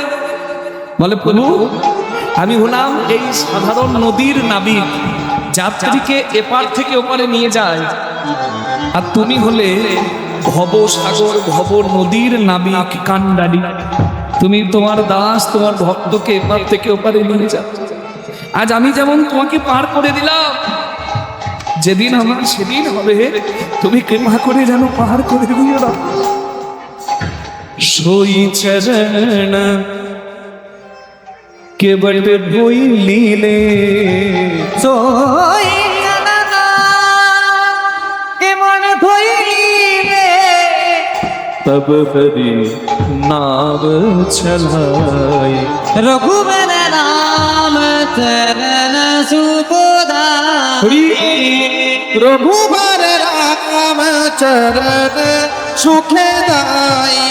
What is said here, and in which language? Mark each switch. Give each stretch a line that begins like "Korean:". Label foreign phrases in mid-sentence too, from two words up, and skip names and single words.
Bangla: বলে, প্রভু, আমি হলাম এই সাধারণ নদীর নাবিক, যাত্রীকে এপার থেকে ওপারে নিয়ে যায়, আর তুমি হলে ভব সাগর ভব নদীর নাবিক কান্ডারি। তুমি তোমার দাস, তোমার ভক্তকে এপার থেকে ওপারে নিয়ে যাও। আজ আমি যেমন তোমাকে পার করে দিলাম, যেদিন আমার সেদিন হবে, তুমি কৃপা করে যেন পার করে দিও না।
Awadhi: सोई चरण के बट धोइली ने সই জানা কেমন ধইলিনে तब हरि नाम चलाई। रघुबर राम चरण सुखदाई। रघुबर राम चरण सुखदाई।